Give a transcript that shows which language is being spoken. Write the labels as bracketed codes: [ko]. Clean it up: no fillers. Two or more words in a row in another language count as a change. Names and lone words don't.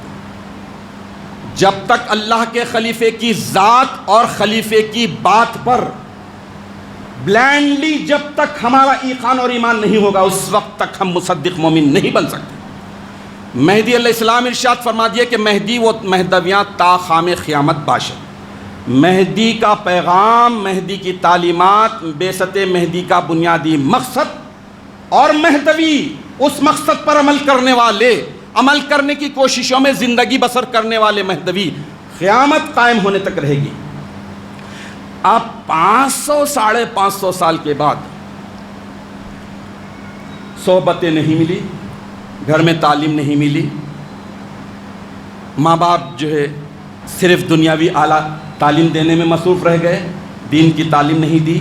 [ur] جب تک اللہ کے خلیفے کی ذات اور خلیفے کی بات پر بلائنڈلی جب تک ہمارا ایقان اور ایمان نہیں ہوگا، اس وقت تک ہم مصدق مومن نہیں بن سکتے. مہدی [ar] علیہ السلام [ur] ارشاد فرما دیا کہ [fa] مہدی و مہدویاں تا خام قیامت باشد. [ur] مہدی کا پیغام، مہدی کی تعلیمات، بعثت مہدی کا بنیادی مقصد اور مہدوی اس مقصد پر عمل کرنے والے، عمل کرنے کی کوششوں میں زندگی بسر کرنے والے مہدوی قیامت قائم ہونے تک رہے گی. اب 500-550 سال کے بعد صحبتیں نہیں ملی، گھر میں تعلیم نہیں ملی، ماں باپ جو ہے صرف دنیاوی اعلیٰ تعلیم دینے میں مصروف رہ گئے، دین کی تعلیم نہیں دی.